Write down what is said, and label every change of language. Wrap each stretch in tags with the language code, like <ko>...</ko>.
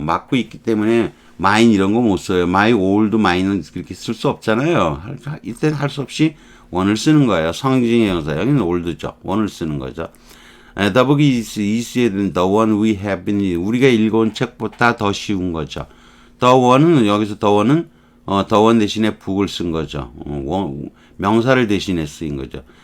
<ko>막고 있기 때문에 mine 이런 거 못 써요.</ko> <en>my old mine</en> <ko>은 그렇게 쓸 수 없잖아요. 이때는 할 수 없이 원을 쓰는 거예요. 성징의 형사. 여기는 olds죠. 원을 쓰는 거죠.</ko> <en>The book is easier than the one we have been reading.</en> <ko>우리가 읽어온 책보다 더 쉬운 거죠. The one은 여기서 the one은 the one 대신에 book을 쓴 거죠. 명사를 대신에 쓰인 거죠.</ko>